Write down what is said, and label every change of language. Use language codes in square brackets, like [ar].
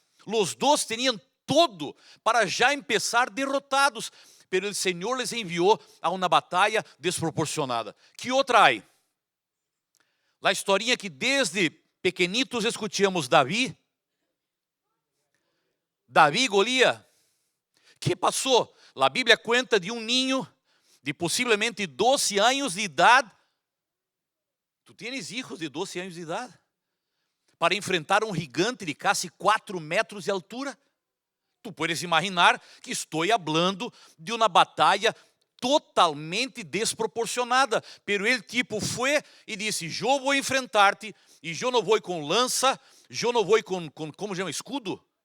[pt] Os 2 tinham todo para já começar derrotados, pero o Senhor les enviou a uma batalha desproporcionada. Que outra há? A historinha que desde pequenitos escutamos Davi e Golias. Que passou? A Bíblia conta de um ninho de possivelmente 12 anos de idade. [es] Tu tienes hijos de 12 anos de idade? [pt] Para enfrentar um gigante de quase 4 metros de altura? [es] Tu puedes imaginar [pt] que estou falando de uma batalha totalmente desproporcionada. Pero ele tipo foi e disse, eu vou enfrentar-te, e eu não vou com lança, eu não vou com como chama, escudo?